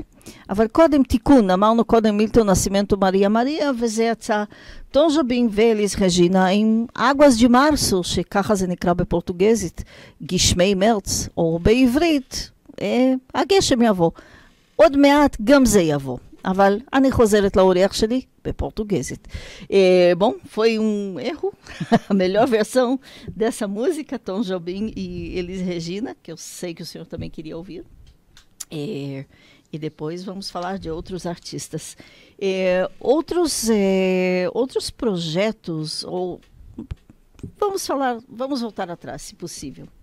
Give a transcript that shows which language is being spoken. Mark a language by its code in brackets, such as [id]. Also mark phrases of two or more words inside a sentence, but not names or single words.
[he] אבל קודם תיקון, אמרנו קודם מילטון נסימנטו מריה מריה, וזה יצא טון ז'ובין ואליס רג'ינה עם אגואס ג'י מרסו, שככה זה נקרא בפורטוגזית, גשמי מרץ, או בעברית, הגשם יבוא. עוד מעט גם זה יבוא. אבל אני חוזרת לאורח שלי בפורtuguesית. [pt] Bom, foi erro. A melhor versão dessa música, Tom Jobim e Elis Regina, que eu sei que o senhor também queria ouvir. E depois vamos falar de outros artistas. Outros projetos, ou vamos voltar atrás, se possível.